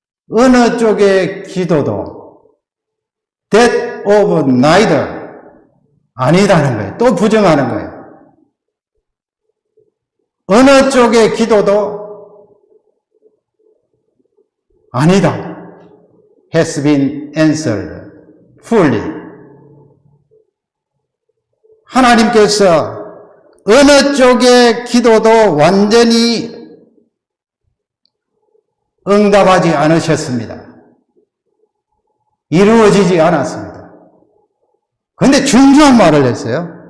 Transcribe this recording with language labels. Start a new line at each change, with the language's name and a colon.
Korean: 어느 쪽의 기도도
English: that of neither
Korean: 아니다는 거예요. 또 부정하는 거예요. 어느 쪽의 기도도 아니다.
English: has been answered fully.
Korean: 하나님께서 어느 쪽의 기도도 완전히 응답하지 않으셨습니다. 이루어지지 않았습니다. 그런데 중요한 말을 했어요.